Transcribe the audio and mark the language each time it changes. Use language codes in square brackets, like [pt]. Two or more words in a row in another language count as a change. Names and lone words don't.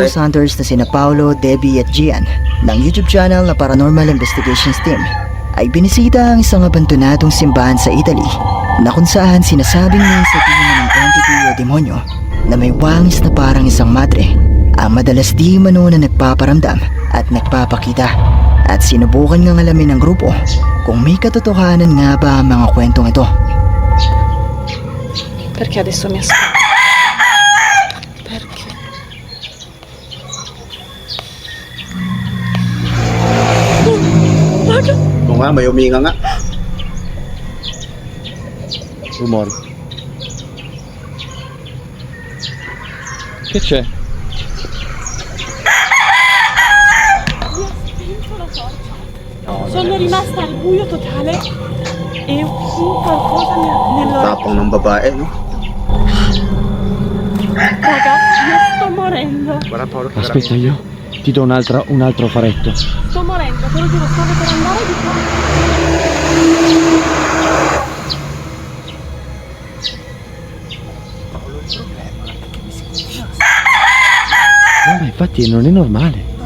[en] ghost hunters [tl] na sina Paolo, Debbie at Gian ng YouTube channel na Paranormal Investigations Team ay binisita ang isang abandonadong simbahan sa Italy na kung saan sinasabing may sa tingin ng entity o demonyo na may wangis na parang isang madre ang madalas di mano na nagpaparamdam at nagpapakita. At sinubukan ng alamin ng grupo kung may katotohanan nga ba ang mga kwentong ito. [it] Perché adesso mi ascolti? Perché? Guarda! [tl] Oo nga, may huminga nga. [it] Rumori. Che c'è? Sono rimasta al buio totale e un qualcosa nello... [tl] Tapang ng babae, no? [it] Raga, io sto morendo. Aspetta, io ti do un altro faretto. Sto morendo, te lo giuro, stavo per andare di qua. No, ma infatti non è normale.